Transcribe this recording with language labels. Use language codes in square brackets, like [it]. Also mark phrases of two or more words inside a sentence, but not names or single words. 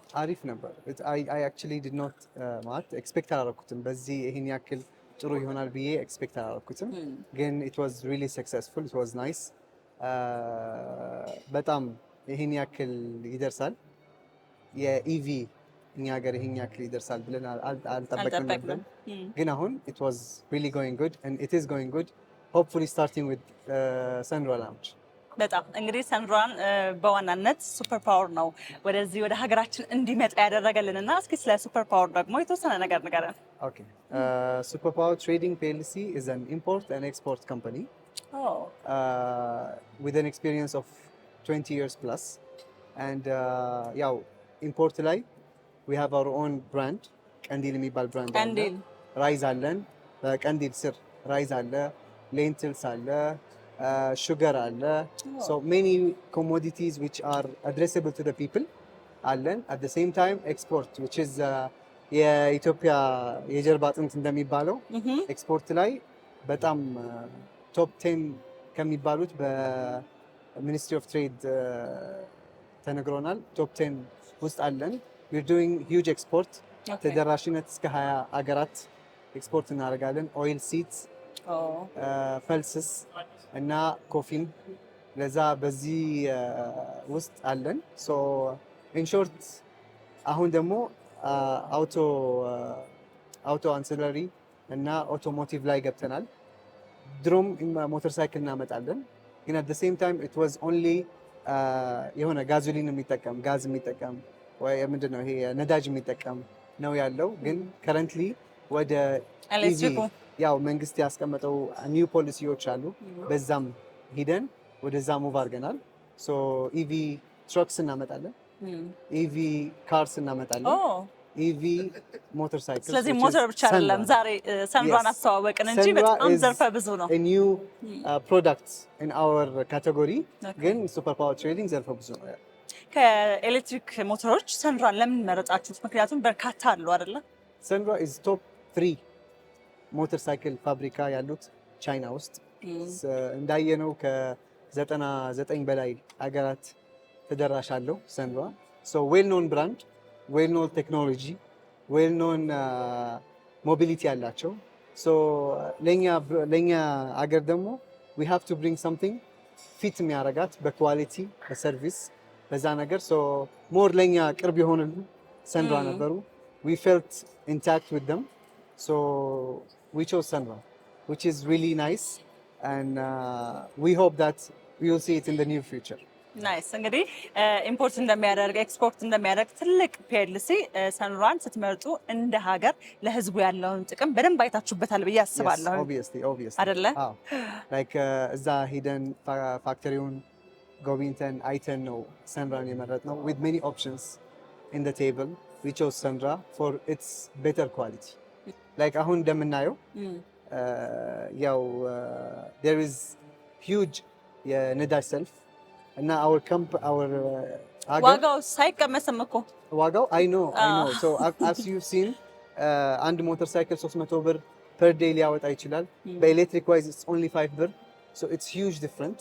[am] አሪፍ ነበር። [en] I actually did not [am] ማለት ኤክስፔክት አላደረኩትም። በዚህ ይሄን ያክል ጥሩ ይሆናል ብዬ ኤክስፔክት አላደረኩትም። ግን [en] it was really successful። it was nice። [am] በጣም ይሄን ያክል ይደርሳል የኢቪ እኛ ሀገር ይሄን ያክል ይደርሳል ብለን አልጠበቅንም ነበር። ግን አሁን [en] it was really going good and it is going good, hopefully starting with [am] ሰንራ ላውንጅ። በጣም እንግዲህ ሰንራን በዋናነት ሱፐር ፓወር ነው ወደዚህ ወደ ሀገራችን እንዲመጣ ያደረገልንና እስኪ ስለ ሱፐር ፓወር ደግሞ የተወሰነ ነገር ንገረን። [en] ኦኬ ሱፐር ፓወር ትሬዲንግ ፒኤልሲ is an import and export company with an experience of 20 years plus and [am] ያው ኢምፖርት ላይ [en] we have our own brand ቀንዲል የሚባል ብራንድ አለ። ራይዝ አለን። በቀንዲል ስር ራይዝ አለ፣ ሌንትልስ አለ፣ ሹገር አለ። so many commodities which are addressable to the people አለን። at the same time export which [am] is የኢትዮጵያ የጀርባ አጥንት እንደሚባለው ኤክስፖርት ላይ በጣም ቶፕ 10 ከሚባሉት በሚኒስትሪ ኦፍ ትሬድ ተነግሮናል። ቶፕ 10 ውስጥ አለን። [en] we're doing huge export [am] ተደራሽነት እስከ 20 አገራት ኤክስፖርት እናደርጋለን። [en] oil seeds፣ [am] ፈልስስ እና ኮፊም ለዛ በዚህ ውስጥ አለን። [en] so in short [am] አሁን ደግሞ አውቶ አንስለሪ እና አውቶሞቲቭ ላይ ገብተናል። ድሮም ሞተር ሳይክል እናመጣለን፣ ግን [en] at the same time it was only [am] የሆነ ጋዞሊን የሚጠቀም ጋዝ የሚጠቀም ወይ ምንድነው ይሄ ነዳጅ የሚጠቀም ነው ያለው። ግን ከረንትሊ ወደ ኢቪ ያው መንግስት ያስቀመጠው ኒው ፖሊሲዎች አሉ። በዛም ሂደን ወደዛ ሙቭ አድርገናል። ሶ [en] EV trucks [am] እናመጣለን፣ [en] EV cars [am] እናመጣለን። [en] EV motorcycles. [am] ስለዚህ ሞተር ብቻ አይደለም ዛሬ ሰንራን አስተዋወቅን እንጂ በጣም ዘርፈ ብዙ ነው። [en] A new product in our category [am] ግን ሱፐር ፓወር ትሬዲንግ ዘርፈ ብዙ ነው። ከኤሌክትሪክ ሞተሮች ሰንራን ለምን መረጣችሁት? ምክንያቱም በርካታ አሉ አይደለ? ሰንራ [en] is top 3 [am] ሞተርሳይክል ፋብሪካ ያሉት ቻይና ውስጥ እንዳየነው ከ99 በላይ ሀገራት ተደራሽ አለው ሰንራ። [en] so well known brand, well known technology, well known mobility [am] ያላቸው so ለኛ ሀገር ደግሞ [en] we have to bring something fit [am] የሚያረጋት በኳሊቲ በሰርቪስ በዛ ነገር [en] so more [am] ለኛ ቅርብ የሆነሉ ሰንራ ነበሩ። [en] we felt intact with them so we chose Sunra, which is really nice and we hope that we will see it in the near future. Nice. [am] እንግዲህ ኢምፖርት እንደሚያደርግ ኤክስፖርት እንደሚያደርግ ትልቅ ፒኤልሲ ሰንራን ስትመርጡ እንደ ሀገር ለህዝቡ ያለውን ጥቅም በደንብ አይታችሁበታል ብዬ አስባለሁ። [en] obviously [am] አይደለ? like እዛ ሄደን ፋክተሪውን ጎብኝተን አይተን ነው ሰንራን የመረጥነው [en] with many options in the table. we chose Sunra for its better quality. [am] like አሁን እንደምናየው ያው [en] there is huge [am] የነዳጅ ሰልፍ እና our ዋጋው ሳይቀመስም እኮ ዋጋው [en] I know so as you've seen [am] አንድ ሞተር ሳይክል 300 ብር [en] per day [am] ሊያወጣ ይችላል። በኤሌክትሪክ ዋይዝ [en] it's only 5 [am] ብር [en] so it's huge difference።